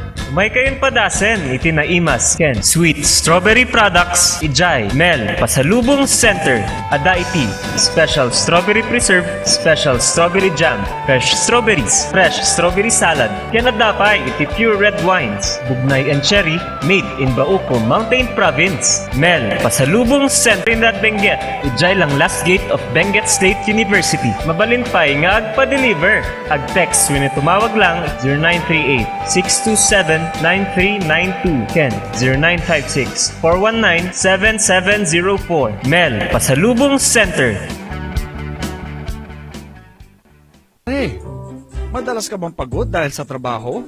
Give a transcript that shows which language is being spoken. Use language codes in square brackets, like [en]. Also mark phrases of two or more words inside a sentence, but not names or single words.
[ilo] May kayon padasen, iti na imas, ken. [en] Sweet strawberry products, [ilo] ijay, Mel, Pasalubong Center, ada iti. [en] Special strawberry preserve, special strawberry jam, fresh strawberries, fresh strawberry salad, [ilo] ken adapay, iti [en] pure red wines, bugnay and cherry, made in Bauco, Mountain Province. Mel, Pasalubong Center in Benguet, [ilo] ijay lang [en] last gate of Benguet State University. [ilo] Mabalin pa'y nga agpa-deliver. Ag-text when tumawag lang 0938-627-9392. Ken 0956-419-7704. Mel, Pasalubong Center. [tl] Hey, madalas ka bang pagod dahil sa trabaho?